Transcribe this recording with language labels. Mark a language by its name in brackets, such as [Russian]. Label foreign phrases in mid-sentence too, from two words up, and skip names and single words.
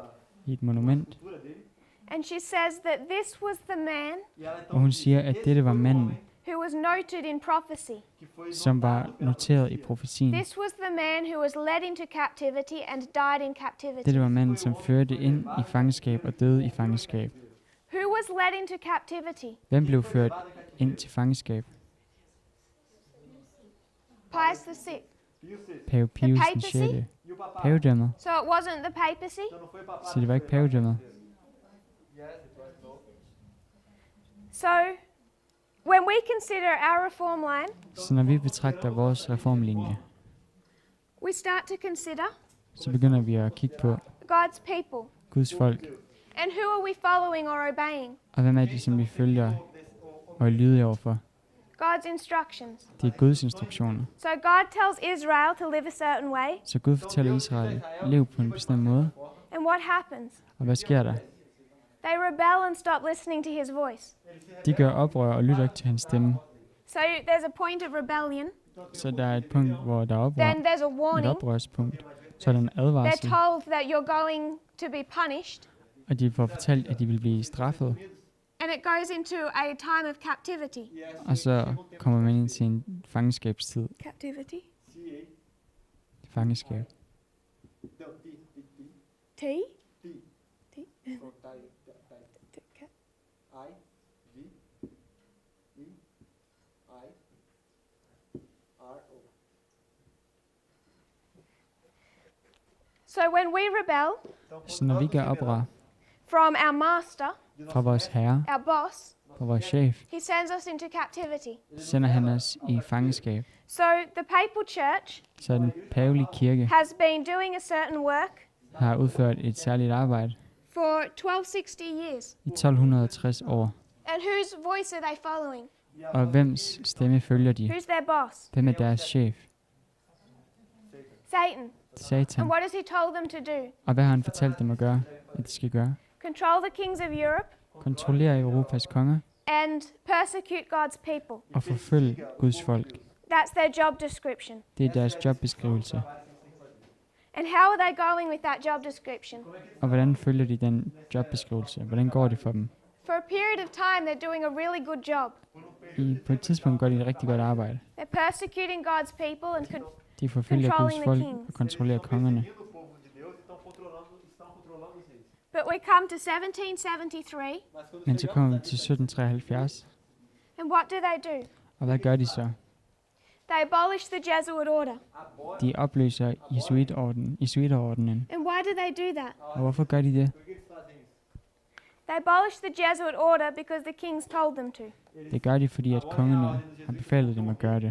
[Danish] i et monument, [Portuguese] escultura dele. [English] and she says that this was the man [Portuguese] E ela então [Danish] og hun [Portuguese] diz, [Danish] siger, at [Portuguese] "Esse [Danish] dette var [Portuguese] foi o [Danish] manden, [Portuguese] homem [English] who was noted in prophecy. [Portuguese] que foi [Danish] som var [Portuguese] notado pela [Danish] noteret i [Portuguese] profecia." [Danish] profetien. [English] This was the man who was led into captivity and died in captivity. [Danish] Dette var manden, som førte ind i fangenskab og døde i fangenskab. [English] Who was led into captivity? [Danish] Hvem blev ført ind til fangenskab? [English] Pius VI. [Portuguese] Pio VI. [Danish] Pave Pius den [English] papacy? [Danish] 6. [Portuguese] E o papado. [Danish] Pavedømmet. [English] So it wasn't the papacy. [Portuguese] Então não foi o papado. [Danish] Så det var ikke pavedømmet. [English] Yes, it was no. So when we consider our reform line, [Danish] Så når vi betragter vores reformlinje, [English] we start to consider [Danish] så begynder vi at kigge på [English] God's people. [Danish] Guds folk. [English] And who are we following or obeying? [Danish] Og hvem er de, som vi følger og er lydige overfor? [English] God's instructions. [Danish] Det er Guds instruktioner. [English] So God tells Israel to live a certain way, [Danish] Så Gud fortæller Israel, lev på en bestemt måde. [English] and what happens? [Danish] Og hvad sker der? [English] They rebel and stop listening to his voice. [Danish] De gør oprør og lytter ikke til hans stemme. [English] So there's a point of rebellion, [Danish] Så der er et punkt, hvor der er oprør. [English] then there's a [Danish] Et [English] warning. [Danish] oprørspunkt. Så er der en [English] They're [Danish] advarsel. [English] told that you're going to be punished, [Danish] Og de får fortalt, at de vil blive straffet. [English] and it goes into a time of captivity. [Danish] Og så kommer man ind til en fangenskabstid. [English] Captivity? [Portuguese] CA. [Danish] Fangenskab. [Portuguese] Não, T? T. So, tai. I, V, E, I, R, O. [English] So when we rebel [Danish] Så når vi gør oprør [English] from our master, [Danish] fra vores herre, [English] our boss, [Danish] fra vores chef, [English] he sends us into captivity. [Danish] sender han os i fangenskab. [English] So the papal church [Danish] Så den pavelige kirke [English] has been doing a certain work [Danish] har udført et særligt arbejde [English] for 1260 years. [Danish] i 1260 år. [English] And whose voice are they following? [Danish] Og hvems stemme følger de? [English] Who's their boss? [Danish] Hvem er deres chef? [English] Satan. [Danish] Satan. [English] And what has he told them to do? [Danish] Og hvad har han fortalt dem at gøre, at de skal gøre? [English] Control the kings of Europe [Danish] Kontrollere Europas konger [English] and persecute God's people. [Danish] og forfølge Guds folk. [English] That's their job description. [Danish] Det er deres jobbeskrivelse. [English] And how are they going with that job description? [Danish] Og hvordan følger de den jobbeskrivelse? Hvordan går det for dem? [English] For a period of time, they're doing a really good job. [Danish] På et tidspunkt gør de et rigtig godt arbejde. [English] They're persecuting God's people and [Danish] De forfølger Guds [English] Controlling the [Danish] folk [English] kings. [Danish] og kontrollerer kongerne. [Portuguese] Seguindo o povo de Deus, estão controlando os reis. [English] but we come to 1773, [Portuguese] Mas quando [Danish] Men så [Portuguese] chegamos [Danish] kommer vi [Portuguese] aqui, [Danish] til 1773, [English] and what do? [Danish] og hvad gør de så? [English] They abolish the Jesuit order. [Portuguese] agora, [Danish] De opløser jesuiterordenen. [English] And why do that? [Danish] Og hvorfor gør de det? [Portuguese] por que eles fazem isso? [English] They abolish the Jesuit order because the kings told them to. [Danish] Det gør de, fordi at kongerne har befalet dem at gøre det.